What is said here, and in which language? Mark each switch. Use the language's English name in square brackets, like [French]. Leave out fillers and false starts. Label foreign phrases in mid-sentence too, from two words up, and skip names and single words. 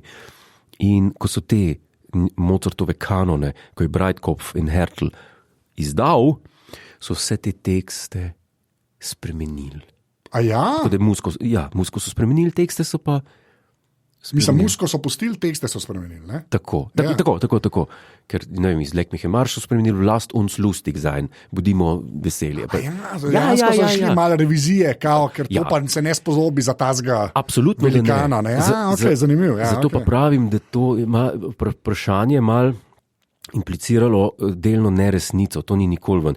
[Slovenian] In ko so te Mozartove kanone, ko je Breitkopf in Hertel izdal, so vse te tekste spremenili. A ja? Tako da musko so spremenili, tekste so pa Mislim, musko so pustili, tekste so spremenili. Ne? Tako. Ker ne vem, iz [German] Lek Mihem Arš [Slovenian] so spremenili [German] Last uns lustig sein, [Slovenian] bodimo veseli. Ja, so šli malo revizije, ker to pa se ne spodobi za tazga velikana. Ne? Zanimivo. Zato pa pravim, da to ima vprašanje malo impliciralo delno neresnico, to ni nikoli ven.